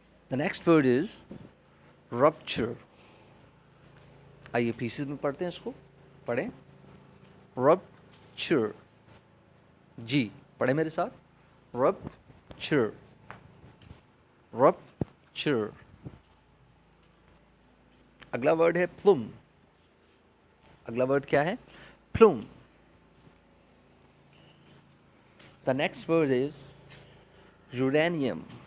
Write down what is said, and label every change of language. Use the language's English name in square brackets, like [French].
[English] The next word is rupture. [Hindi] आइए pieces में पढ़ते हैं इसको, पढ़ें, rupture. जी, पढ़े मेरे साथ, rupture, rupture. अगला वर्ड है plume. अगला वर्ड क्या है, plume. [English] The next word is uranium.